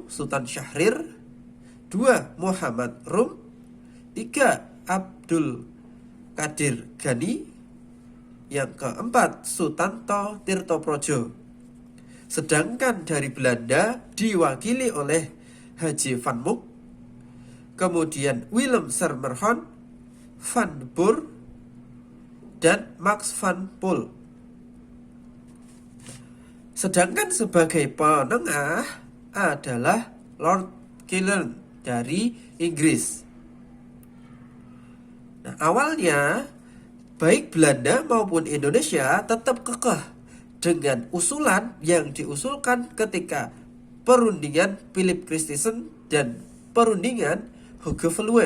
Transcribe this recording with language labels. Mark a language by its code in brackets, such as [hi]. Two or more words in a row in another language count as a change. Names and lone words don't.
[id] Sultan Syahrir, 2. Muhammad Rum, 3. Abdul Qadir Gani, yang keempat Sutanto Tirtoprojo. Sedangkan dari Belanda diwakili oleh Haji van Mook, kemudian Willem Sermerhon, Van Boer, dan Max van Poel. Sedangkan sebagai penengah adalah Lord Kelvin dari Inggris. Nah, awalnya baik Belanda maupun Indonesia tetap kekeh dengan usulan yang diusulkan ketika perundingan Philip Christensen dan perundingan Hugo Veluwe.